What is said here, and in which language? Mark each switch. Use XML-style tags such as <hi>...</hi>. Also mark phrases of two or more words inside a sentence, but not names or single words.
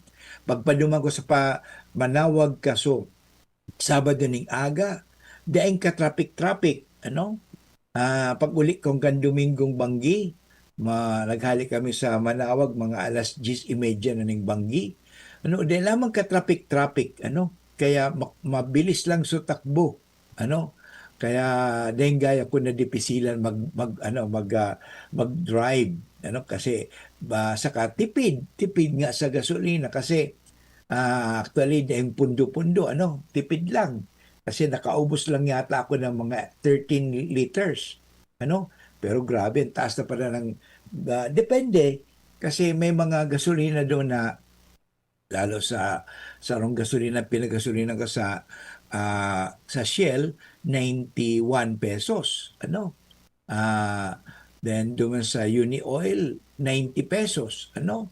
<bik>Pagpaduman ko sa Manawag kaso, Sabado ning aga, daing ka-traffic, ano? Pag uli kong kan Domingong Banggi, naghali kami sa Manawag, mga alas 10:30 na ning Banggi. Ano, dahil lamang ka-traffic, ano?</bik> <tl>Kaya mabilis lang sa takbo, ano? Kaya dahil gaya ko na dipisilan mag-drive, ano? Kasi saka tipid nga sa gasolina kasi actually dahil pundo-pundo, ano? Tipid lang. Kasi nakaubos lang yata ako ng mga 13 liters. Ano? Pero grabe, ang taas na pala ng... depende. Kasi may mga gasolina doon na lalo sa sarong gasolina, pinagasolina ka sa Shell, 91 pesos. Ano?</tl> <bik>Then duman sa Uni Oil, 90 pesos, ano?</bik>